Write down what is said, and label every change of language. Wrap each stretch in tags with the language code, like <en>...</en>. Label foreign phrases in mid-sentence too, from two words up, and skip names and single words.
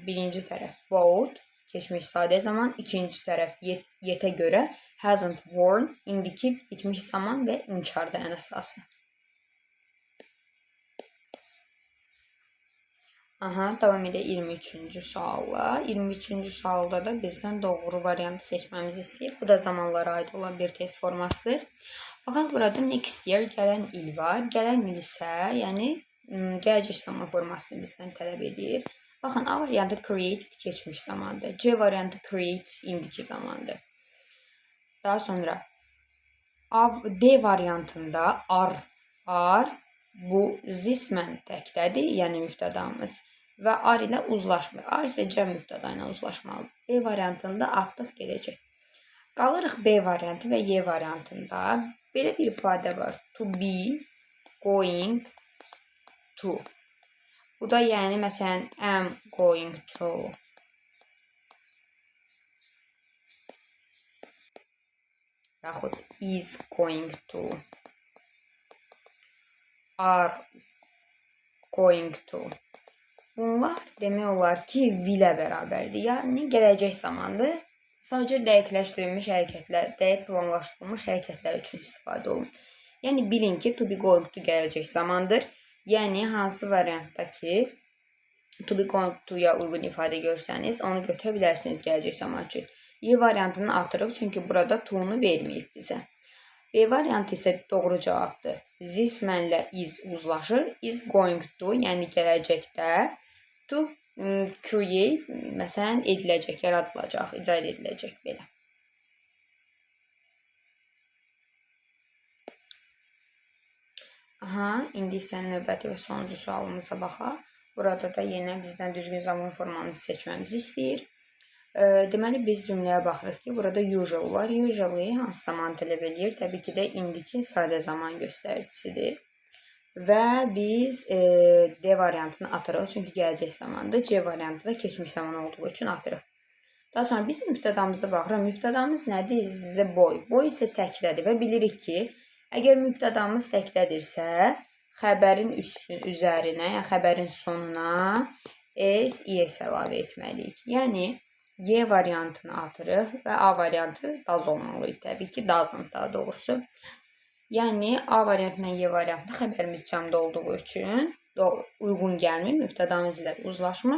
<az>Birinci tərəf vote, keçmiş sadə zaman. İkinci tərəf yetə görə</az> <en>hasn't worn,</en> <az>indiki bitmiş zaman və inkarda ən əsası. Davam edək 23-cü sualla. 23-cü sualda da bizdən doğru variantı seçməmizi istəyir. Bu da zamanlara aid olan bir test formasıdır. Baxaq burada</az> <en>next year</en> <az>gələn il var. Gələn il isə, yəni gələcək zaman formasını bizdən tələb edir. Baxın, A variantı created keçmiş zamandır. C variantı creates indiki zamandır. Daha sonra D variantında are bu</az> <en>this man</en> <az>təkdədir, yəni mübtədamız. Və ar ilə uzlaşmır. Ar isə cəm mübtəda ilə uzlaşmalıdır. B variantında artıq gedəcək. Qalırıq B variantı və Y variantında. Belə bir ifadə var.</az> <en>To be, going to.</en> <az>Bu da yəni məsələn</az> <en>am going to.</en> <az>Yaxud</az> <en>is going to. Are going to.</en> <az>Bunlar demək olar ki, will-ə bərabərdir. Yəni, gələcək zamandır. Sadəcə dəqiqləşdirilmiş hərəkətlər, dəqiq planlaşdırılmış hərəkətlər üçün istifadə olunur. Yəni, bilin ki,</az> <en>to be going to</en> <az>gələcək zamandır. Yəni, hansı variantdakı</az> <en>to be going to-</en> <az>ya uyğun ifadə görsəniz, onu götürə bilərsiniz gələcək zaman üçün. Y variantını atırıq, çünki burada to-nu verməyib bizə. B variantı isə doğru cavabdır.</az> <en>This mənlə is uzlaşır. Is going to,</en> <az>yəni gələcəkdə.</az> <en>To create,</en> <az>məsələn, ediləcək, yaradılacaq, icad ediləcək belə. İndi isə növbəti və sonuncu sualımıza baxaq. Burada da yenə bizdən düzgün zaman formanızı seçməmizi istəyir. Deməli, biz cümləyə baxırıq ki, burada usual var. Usually hansı zaman tələb edir? Təbii ki də indiki sadə zaman göstəricisidir. Və biz D variantını atırıq, çünki gələcək zamandır. C variantı da keçmiş zaman olduğu üçün atırıq. Daha sonra biz mübtədamıza baxırıq. Mübtədamız nədir?</az> <en>The boy.</en> <az>Boy isə təkdədir və bilirik ki, əgər mübtədamız təkdədirsə, xəbərin üzərinə, yəni xəbərin sonuna is, is əlavə etməliyik. Yəni, Y variantını atırıq və A variantı does olmalıydı. Təbii ki, doesn't daha doğrusu. Yəni, A variantla Y variantı xəbərimiz cəmdə olduğu üçün uyğun gəlmir, mübtədamız ilə uzlaşmır.</az>